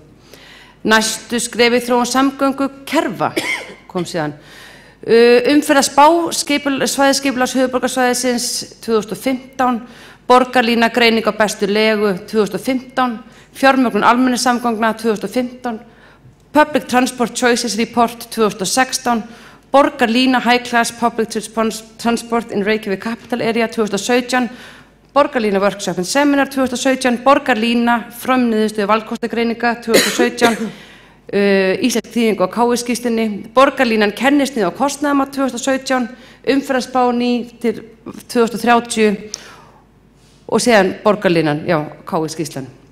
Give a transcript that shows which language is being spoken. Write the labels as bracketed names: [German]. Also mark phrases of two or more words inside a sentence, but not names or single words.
[Icelandic] Næstu skref í þróun samgöngukerfa kom síðan. Umferðarspá svæðisskipulags höfuðborgarsvæðisins 2015, borgarlína greining á bestu legu 2015, fjármögnun almenningssamgangna 2015, Public Transport Choices Report 2016, borgarlína High Class Public Transport in Reykjavík Capital Area 2017, borgarlína Workshop and Seminar 2017, borgarlína frumniðurstöðu valkostagreininga 2017, Íslensk þýðing á KI-skýrslunni, borgarlínan kennisnið á kostnaðarmat 2017, umferðarspá ný til 2030 og síðan borgarlínan, KI-skýrslan.